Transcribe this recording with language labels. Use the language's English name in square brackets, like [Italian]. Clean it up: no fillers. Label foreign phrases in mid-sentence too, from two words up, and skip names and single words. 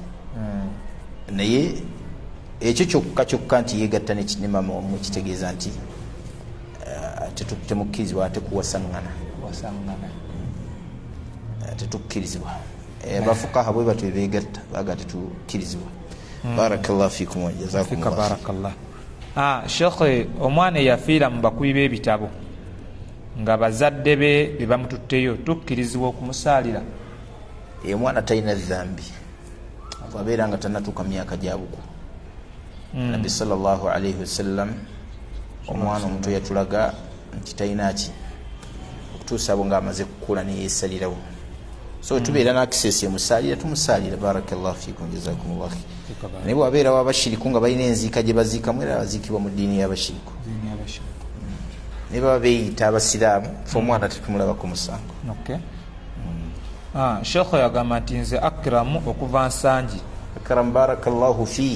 [Ganda] Naye ekyo kyokka nti yeegatta ne maama omwe kitegeeza nti temukkirizibwa ate kuwasaŋŋana, tetukkirizibwa. Abafukaha bwe batyo beegatta baga tetukkirizibwa. [Arabic] بارك الله فيكم وجزاكم الله. [Ganda] Barakallah. Shekhe omwana eyafiira mu bakubi b'ebitabo nga bazadde be be bamututteyo, tukkirizibwa okumusaalira? Omwana talina dhambi bwabeera nga tannatuuka myaka gya bukulu. Nabbi [Arabic] صلى الله عليه وسلم [Ganda] omwana omuto yatulaga nti talina ki okutuusa abo ng'amaze kukula neyeesalirawo. So tubeera n'akisesi emusaalira tumusalira. [Arabic] بارك الله فيكم جزاكم الله خير. [Ganda] Naye bwabeerawo abashiriku nga balina enziika gye baziikamu era baziikibwa mu ddiini y'abashiriku ne baba beeyita abasiraamu fe omwana tetumulabako musango. Sheikh yagamba nti nze akramu okuva Nsangi. Akram [Arabic] بارك الله في.